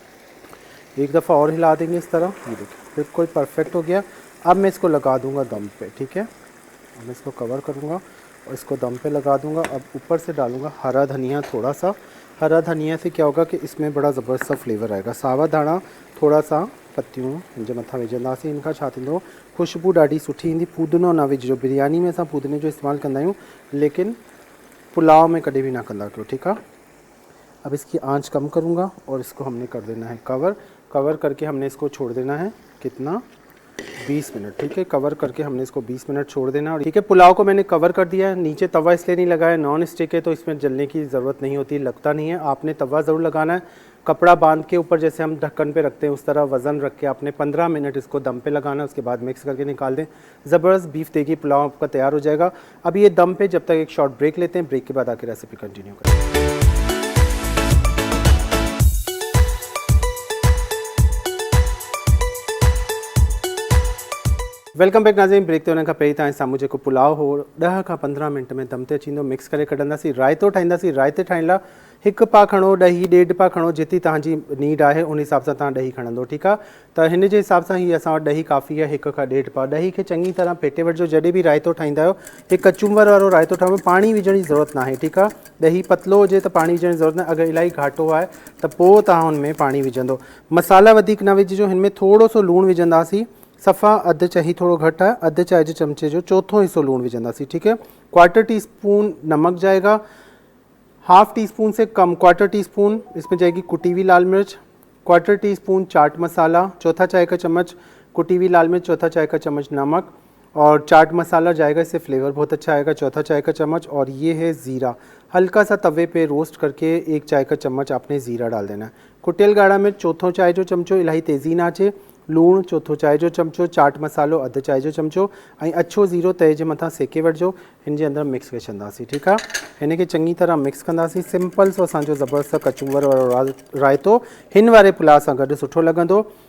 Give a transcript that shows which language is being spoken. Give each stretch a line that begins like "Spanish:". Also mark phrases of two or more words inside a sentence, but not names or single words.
Hindi: एक दफ़ा और हिला देंगे इस तरह, ये देखिए बिल्कुल परफेक्ट हो गया। अब मैं इसको लगा दूंगा दम पे, ठीक है। अब मैं इसको कवर करूंगा और इसको दम पे लगा दूंगा। अब ऊपर से डालूंगा हरा धनिया थोड़ा सा। हरा धनिया से क्या होगा कि इसमें बड़ा ज़बरदस्त सा फ्लेवर आएगा।
Sindhi: सावा धाणा थोड़ा सा पत्तियूं हिनजे मथां विझंदासीं, इनखां छा थींदो, ख़ुशबू ॾाढी सुठी ईंदी। पुदीनो न विझिजो, बिरयानी में असां पुदीने जो इस्तेमालु कंदा आहियूं, लेकिन पुलाव में कॾहिं भी ना कंदा कयो,
Hindi: ठीक है। अब इसकी आंच कम करूँगा और इसको हमने कर देना है कवर। कवर करके हमने इसको छोड़ देना है कितना, 20 मिनट, ठीक है। कवर करके हमने इसको 20 मिनट छोड़ देना, और ठीक है। पुलाव को मैंने कवर कर दिया है। नीचे तवा इसलिए नहीं लगाया,
English: non stick
Hindi: है तो इसमें जलने की ज़रूरत नहीं होती, लगता नहीं है। आपने तवा ज़रूर लगाना है, कपड़ा बांध के ऊपर, जैसे हम ढक्कन पे रखते हैं उस तरह वज़न रख के आपने 15 मिनट इसको दम पे लगाना है। उसके बाद मिक्स करके निकाल दें, ज़बरदस्त बीफ देगी पुलाव आपका तैयार हो जाएगा। अब ये दम पे जब तक एक
English: short break
Hindi: लेते हैं, ब्रेक के बाद आके
English: recipe continue
Hindi: करें।
English: welcome back नाज़रीन।
Sindhi: ब्रेक ते हुन खां पहिरीं तव्हांजे साम्हूं जेको पुलाव हो 10 खां 15 मिनट में दम ते अची वेंदो, मिक्स करे कढंदासीं। रायतो ठाहींदासीं। रायते ठाहिण लाइ 1 पा खणो, ॾही 1.5 पा खणो, जेतिरी तव्हांजी नीड आहे उन हिसाब सां तव्हां ॾही खणंदो, ठीकु आहे। त हिन जे हिसाब सां ही असां वटि ॾही काफ़ी आहे, 1 खां 1.5 पा। ॾही खे चङी तरह फेटे वठिजो। जॾहिं बि रायतो ठाहींदा आहियो, हिकु कचुंबर वारो रायतो ठाहियो, पाणी विझण जी ज़रूरत नाहे, ठीकु आहे। ॾही पतलो हुजे त पाणी विझण जी ज़रूरत न, अगरि इलाही घाटो आहे त पोइ तव्हां हुन में पाणी विझंदो। मसाला वधीक न विझिजो, हिन में थोरो सो लूणु विझंदासीं, सफ़ा अधु चाही थोड़ो घटि है, अधु चाय जे चमचे जो चौथो हिस्सो लूण विझंदासीं,
Hindi: ठीक है। 1/4 टीस्पून नमक जाएगा, 1/2 टीस्पून से कम, 1/4 टीस्पून इसमें जाएगी कुटी हुई लाल मिर्च, 1/4 टीस्पून चाट मसाला, चौथा चाय का चम्मच कुटी हुई लाल मिर्च, चौथा चाय का चम्मच नमक, और चाट मसाला जाएगा, इससे फ्लेवर बहुत अच्छा आएगा, चौथा चाय का चम्मच। और ये है ज़ीरा, हल्का सा तवे पे रोस्ट करके 1 चाय का चम्मच आपने ज़ीरा डाल देना है।
Sindhi: कुटियल ॻाढ़ा मिर्च चौथों चाय जो चमचो, इलाही तेज़ी ना अचे। लूण चौथों चाय जो चमचो, चाट मसालो अधु चाय जो चमचो ऐं अछो ज़ीरो तए जे मथां सेके वठिजो। हिन जे अंदरि मिक्स करे छॾंदासीं, ठीकु आहे। हिन खे चङी तरह मिक्स कंदासीं। सिंपल सो असांजो ज़बरदस्त कचूंबर वारो रायतो हिन वारे पुलाव सां गॾु सुठो लॻंदो।